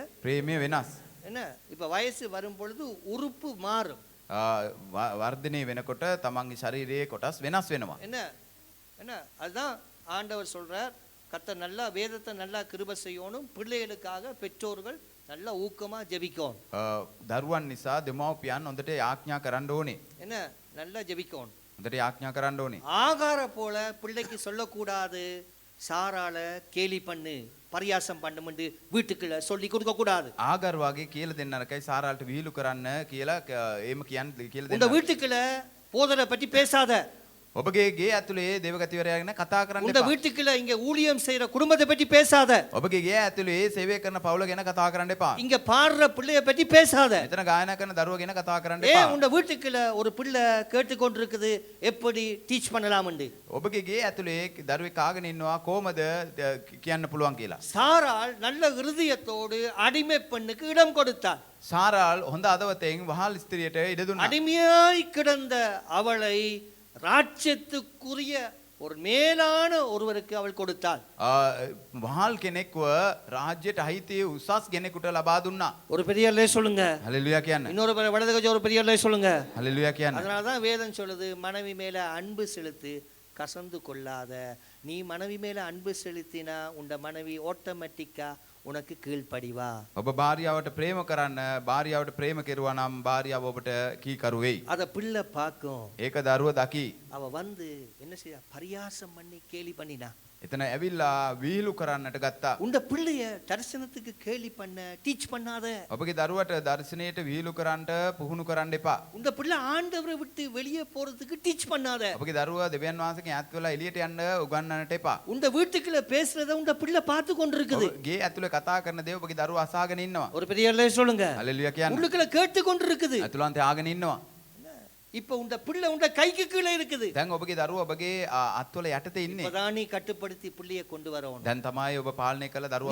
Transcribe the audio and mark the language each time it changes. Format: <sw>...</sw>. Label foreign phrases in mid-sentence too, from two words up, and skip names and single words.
<si>ප්‍රේමය වෙනස්.</si> <ta>என்ன இப்ப வயசு வரும் பொழுது உறுப்பு மாறும்.</ta> <si>වර්ධනය වෙනකොට තමන්ගේ ශරීරයේ කොටස් වෙනස් වෙනවා.</si> <ta>என்ன என்ன அதுதான் ஆண்டவர் சொல்றார், கர்த்தர் நல்லா வேதத்தை நல்லா கிருபை செய்யணும், பிள்ளைகளுக்காக பெற்றோர்கள் நல்லா ஊக்கமா ஜெபிக்கணும்.</ta> <si>දරුවන් නිසා දෙමව්පියන් හොඳට යාඥා කරන්න ඕනේ.</si> <ta>என்ன நல்லா ஜெபிக்கணும்.</ta> <si>හොඳට යාඥා කරන්න ඕනේ.</si> <ta>ஆகார போல பிள்ளைக்கு சொல்லக்கூடாது, சாரால கேலி பண்ணு பரியாசம் பண்ணுமென்று வீட்டுக்குள்ள சொல்லி கொடுக்க கூடாது.</ta> <si>ආගර් වගේ කියලා දෙන්න නරකයි සාරාලට විහිළු කරන්න කියලා එහෙම කියන්න කියලා</si> <ta>உங்க</ta> <si>දෙන්න.</si> <ta>வீட்டுக்குள்ள போதரை பற்றி பேசாத.</ta> <si>ඔබගේ ගේ ඇතුලේ දේවගතිවරයා ගැන කතා කරන්න</si> <ta>உங்க</ta> <si>එපා.</si> <ta>வீட்டுக்குள்ள இங்க ஊழியம் செய்யற குடும்பத்தை பற்றி பேசாத.</ta> <si>ඔබගේ ගේ ඇතුලේ සේවය කරන පවුල ගැන කතා කරන්න එපා.</si> <ta>இங்க பாடுற பிள்ளைய பற்றி பேசாத.</ta> <si>මෙතන ගායනා කරන දරුවෝ ගැන කතා කරන්න</si> <ta>ஏன்</ta> <si>එපா.</si> <ta>உங்க வீட்டுக்குள்ள ஒரு பிள்ளை கேட்டுக்கொண்டிருக்குது எப்படி டீச் பண்ணலாம்னு.</ta> <si>ඔබගේ ගේ ඇතුලේ දරුවෙක් කාගෙන ඉන්නවා කොහමද කියන්න පුළුවන් කියලා.</si> <ta>சாராள் நல்ல இருதயத்தோடு அடிமை பெண்ணுக்கு இடம் கொடுத்தாள்.</ta> <si>සාරාල් හොඳ අදවතෙන් වහල් ස්ත්‍රියට ඉඩ දුන්නා.</si> <ta>அடிமையாய் கிடந்த அவளை ராஜ்யத்துக்குரிய ஒரு மேலான ஒருவருக்கு அவள் கொடுத்தாள்.</ta> <si>වහල් කෙනෙක්ව රාජ්‍යයට අහිතේ උසස් කෙනෙකුට ලබා දුන්නා.</si> <ta>ஒரு பெரிய அல்லே சொல்லுங்க.</ta> <si>හලෙලුයා කියන්න.</si> <ta>இன்னொரு வலது கஜ ஒரு பெரிய அல்லே சொல்லுங்க.</ta> <si>හලෙලුයා කියන්න.</si> <ta>அதனால தான் வேதம் சொல்லுது, மனைவி மேல அன்பு செலுத்து, கசந்து கொள்ளாத. நீ மனைவி மேல அன்பு செலுத்தினா உண்ட மனைவி ஆட்டோமேட்டிக்கா உனக்கு கீழ்ப்படிவா.</ta> <si>ඔබ භාර්යාවට ප්‍රේම කරන්න, භාර්යාවට ප්‍රේම කෙරුවා නම් භාර්යාව ඔබට කීකරු වෙයි.</si> <ta>அத பிள்ளை பார்க்கும்.</ta> <si>ඒක දරුව දකි.</si> <ta>அவ வந்து என்ன செய்ய, பரியாசம் பண்ணி கேலி பண்ணினா.</ta> <si>එතන ඇවිල්ලා විහිළු කරන්නට ගත්තා.</si> <ta>உண்ட பிள்ளைய தரிசனத்துக்கு கேலி பண்ண டீச் பண்ணாத.</ta> <si>ඔබගේ දරුවට දර්ශනයට විහිළු කරන්නට පුහුණු කරන්න එපා.</si> <ta>உண்ட பிள்ளை ஆண்டவரை விட்டு வெளியே போறதுக்கு டீச் பண்ணாத.</ta> <si>ඔබගේ දරුවා දෙවියන් වහන්සේගෙන් ඈත් වෙලා එළියට යන්න උගන්වන්නට එපා.</si> <ta>உண்ட வீட்டுக்குள்ள பேசுறத உண்ட பிள்ளை பார்த்து கொண்டிருக்குது.</ta> <si>ගේ ඇතුලේ කතා කරන දේ ඔබගේ දරුවා අසාගෙන ඉන්නවා.</si> <ta>ஒரு பெரிய அல்லே சொல்லுங்க.</ta> <si>හලෙලුයා කියන්න.</si> <ta>உள்ளுக்குள்ள கேட்டு கொண்டிருக்குது.</ta> <si>ඇතුළන්තේ ආගෙන ඉන්නවා.</si> <ta>இப்ப உண்ட பிள்ளை உண்ட கைக்கு கீழே இருக்குது.</ta> <si>දැන් ඔබගේ දරුවා ඔබගේ අත්වල යටතේ ඉන්නේ.</si> <ta>இப்பதான் நீ கட்டுப்படுத்தி பிள்ளைய கொண்டு வரணும்.</ta> <si>දැන් තමයි ඔබ පාලනය කළ දරුවා</si>